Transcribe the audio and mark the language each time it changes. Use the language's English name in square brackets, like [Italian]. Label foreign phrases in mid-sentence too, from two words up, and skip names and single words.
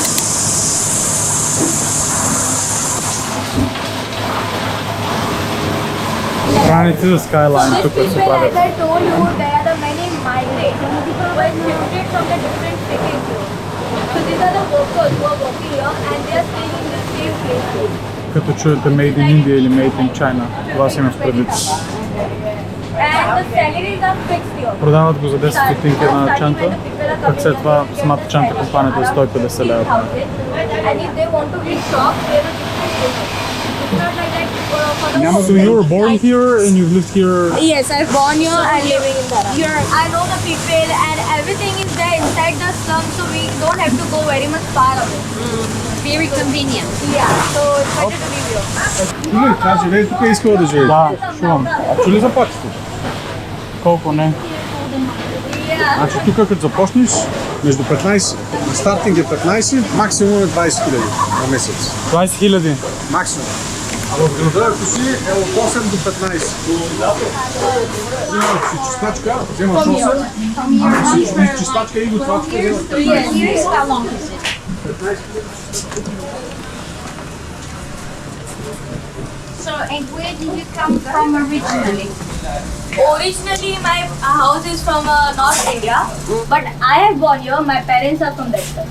[English] Strani to the skyline. So [Bulgarian] тук [English] these [Bulgarian] се [English] people, [Bulgarian] правят. [English] as I told you, there are the many migrants who were shifted from the different cities here. So these are the workers who are working here and they are staying in the same place here. [Bulgarian] Като чуете [English] Made in India [Bulgarian] или [English] Made in China, [Bulgarian] това си има в предвид. [English] And the salaries are fixed here. [Bulgarian] Продават го за 10 стотинки една чанта, пък след това самата чанта компанията е 150 лева. [English] And if they want to be shocked, they will just it's not like that for the So you were born here and you've lived here. Yes, I was born here and living in Dharavi. I know the people and everything is there inside the slum, so we don't have to go very much far away. Very convenient. Yeah, so it's better to live here. [Bulgarian] Чули, тя живее тук и искала да живее. Да, чувам. А чули заплатите? Колко не? [English] Yeah. [Bulgarian] Значи тук като започнеш, между 15, стартинг е 15, максимум е 20 хиляди на месец. 20 хиляди. Максимум. А в града, ако си, е от 8 до 15. Вземаш си чистачка, вземаш 8, си чистачка и готвачка, вземаш 15. [English] Here's how long is it? So, and where did you come from originally? Originally, my house is from North India, but I have born here. My parents are from that side.